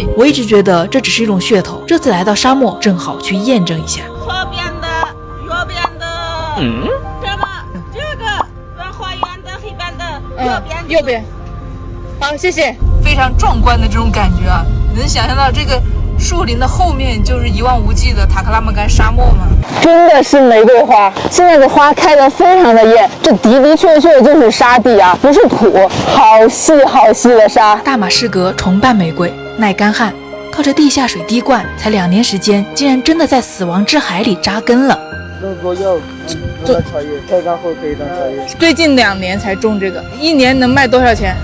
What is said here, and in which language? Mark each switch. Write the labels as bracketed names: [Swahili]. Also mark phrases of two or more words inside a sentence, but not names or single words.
[Chinese] 我一直覺得這只是一種噱頭，這次來到沙漠正好去驗證一下。左邊的，右邊的，這個往花園的黑邊的，右邊。好，謝謝。非常壯觀的這種感覺啊，能想象到這個樹林的後面就是一望無際的塔克拉瑪干沙漠吗？真的是玫瑰花，现在的花开得非常的艳，这的確就是沙地啊，不是土，好細好細的沙。大馬士革重瓣玫瑰，耐乾旱，靠着地下水滴灌，才2年時間，竟然真的在死亡之海裡扎根了。能做藥，能當茶葉，開乾後可以當茶葉。最近2年才種這個，1年能賣多少錢